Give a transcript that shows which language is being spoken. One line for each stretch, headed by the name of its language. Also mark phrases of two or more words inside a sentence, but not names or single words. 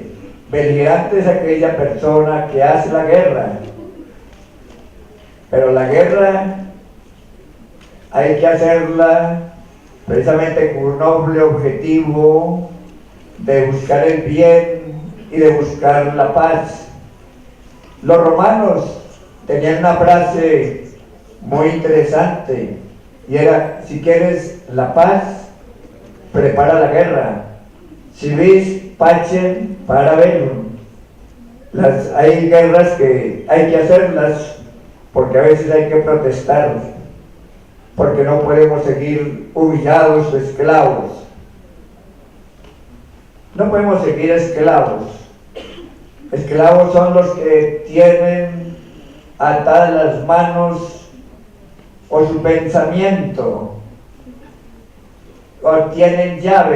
Spanish: Beligerante es aquella persona que hace la guerra, pero la guerra hay que hacerla precisamente con un noble objetivo de buscar el bien y de buscar la paz. Los romanos tenían una frase muy interesante y era: si quieres la paz, prepara la guerra.
Latin: Si vis pacem para bellum.
Spanish: Hay guerras que hay que hacerlas porque a veces hay que protestar, porque no podemos seguir humillados o esclavos. No podemos seguir esclavos. Esclavos son los que tienen atadas las manos o su pensamiento, o tienen llave.